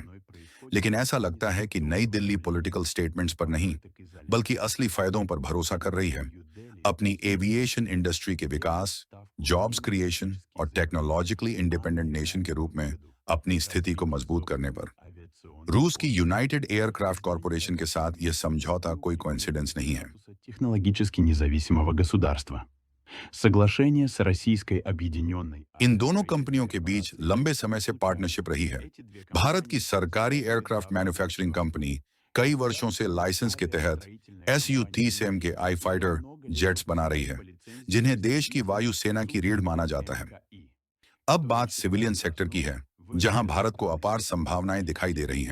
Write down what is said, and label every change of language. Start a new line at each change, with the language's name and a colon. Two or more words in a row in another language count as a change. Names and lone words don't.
Hindi: लेकिन ऐसा लगता है कि नई दिल्ली
English: political statements
Hindi: पर नहीं, बल्कि असली फायदों पर भरोसा कर रही है। अपनी
English: aviation industry
Hindi: के विकास,
English: jobs creation
Hindi: और
English: technologically independent nation
Hindi: के रूप में अपनी स्थिति को मजबूत करने पर। रूस की यूनाइटेड एयरक्राफ्ट कॉरपोरेशन के साथ यह समझौता कोई कोइंसिडेंस नहीं है।
Russian: Технологически независимого государства. Соглашение с Российской Объединенной.
Hindi: इन दोनों कंपनियों के बीच लंबे समय से पार्टनरशिप रही है। भारत की सरकारी
English: aircraft manufacturing company
Hindi: कई वर्षों से लाइसेंस के तहत Su-30M के आई
English: fighter jets
Hindi: बना रही है, जिन्हें देश की वायु सेना की रीढ़ माना जाता है। अब बात
English: civilian sector
Hindi: की है, जहां भारत को अपार संभावनाएं दिखाई दे रही हैं।